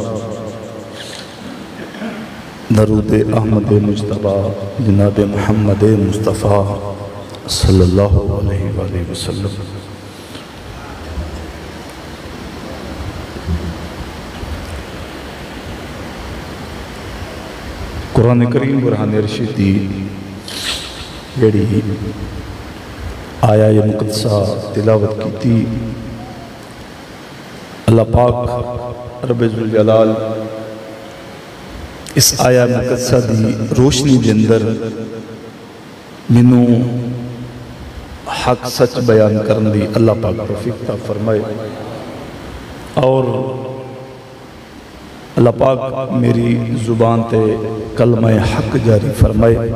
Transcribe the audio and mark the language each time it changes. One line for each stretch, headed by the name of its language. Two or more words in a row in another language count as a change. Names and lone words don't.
Urdu: درود احمد مجتبیٰ جناب محمد مصطفیٰ
Arabic: صلى الله عليه وسلم.
Punjabi: ਕੁਰਆਨ ਕਰੀਮ ਬੁਰਹਾਨ ਅਰਸ਼ੀਦ ਦੀ ਜੇੜੀ ਆਇਆ ਯੇ ਮੁਕੱਦਸਾ ਤਿਲਾਵਤ ਕੀ ਥੀ, ਅੱਲਾਹ ਪਾਕ ਰੱਬੁਲ ਜਲਾਲ ਇਸ ਆਇਆ ਮੁਕੱਦਸਾ ਦੀ ਰੋਸ਼ਨੀ ਕੇ ਅੰਦਰ ਮੈਨੂੰ ਹੱਕ ਸੱਚ ਬਿਆਨ ਕਰਨੇ ਦੀ ਅੱਲਾਹ ਪਾਕ ਤੌਫ਼ੀਕ ਅਤਾ ਫ਼ਰਮਾਏ ਔਰ ਅੱਲਾਹ ਪਾਕ ਮੇਰੀ ਜ਼ੁਬਾਨ ਤੇ ਕਲਮਾ ਹੱਕ ਜਾਰੀ ਫ਼ਰਮਾਏ।